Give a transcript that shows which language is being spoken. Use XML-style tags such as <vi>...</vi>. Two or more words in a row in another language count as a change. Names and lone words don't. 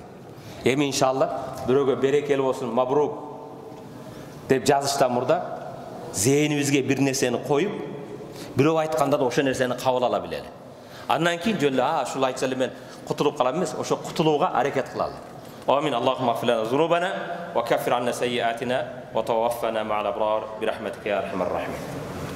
<ky>Эми иншалла бирөөгө берекелүү болсун, мабрук деп жазыштан мурда зээнибизге бир нерсени коюп, бирөө айтканда да ошо нерсени кабыл ала билели. Андан кийин жөн ушул айтса эле мен кутулуп калам эмес, ошо кутулууга аракет кылалы.</ky> <ar>آمين. اللهم اغفر لنا ذنوبنا وكفر عنا سيئاتنا وتوفنا مع الأبرار برحمتك يا أرحم الراحمين.</ar>